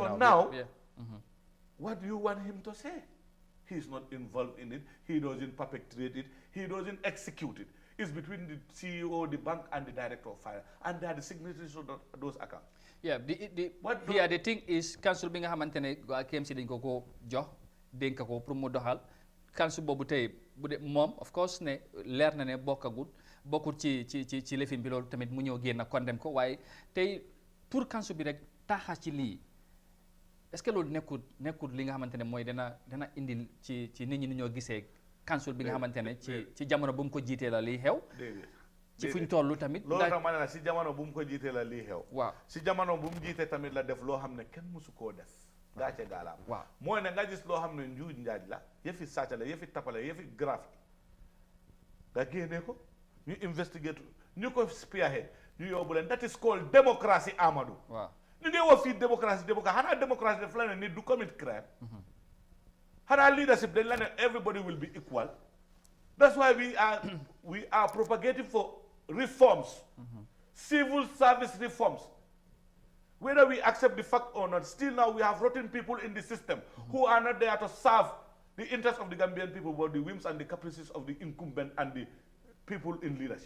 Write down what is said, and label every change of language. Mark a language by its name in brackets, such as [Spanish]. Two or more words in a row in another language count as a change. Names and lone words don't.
[English] so now, what do you want him to say? He's not involved in it. He doesn't perpetrate it. He doesn't execute it. It's between the CEO, the bank, and the director of finance. And they are the signatories of those accounts. Yeah, the thing is, [Wolof] council bi nga xamantene KMC dañ ko ko jox denk ko pour mu doxal council bobu tay bu de mom [English] of course [Wolof] ne leer na ne bokkut ci lefin bi lolou tamit mu ñew genn condemn ko waye tay pour council bi rek taxa ci li [French] est-ce que [Wolof] lolou nekkul li nga xamantene moy dana indil ci nit ñi ñoo gisee council bi nga xamantene ci jamono bu mu ko jité la li xew ci fuñ tollu tamit loolu tax ma ne la si jamono bu mu ko jiite la lii xew waaw si jamono bu mu jiite tamit la def loo xam ne kenn musu koo def gaace gaalaam waaw mooy ne nga gis loo xam ne njuuj njaaj la yëfi sàcc la yëfi tapale yëfi graft nga génnee ko ñu investigate ñu ko spearhead ñu yóbbu leen [English] that is called democracy [Wolof] Amadou waaw ñu ngi wax fii démocratie xanaa démocratie daf la ne nit du [English] commit crime [Wolof] xanaa leadership dañ la ne [English] everybody will be equal that's why we are propagating for reforms, civil service reforms. Whether we accept the fact or not, still now we have rotten people in the system who are not there to serve the interests of the Gambian people, but the whims and the caprices of the incumbent and the people in leadership.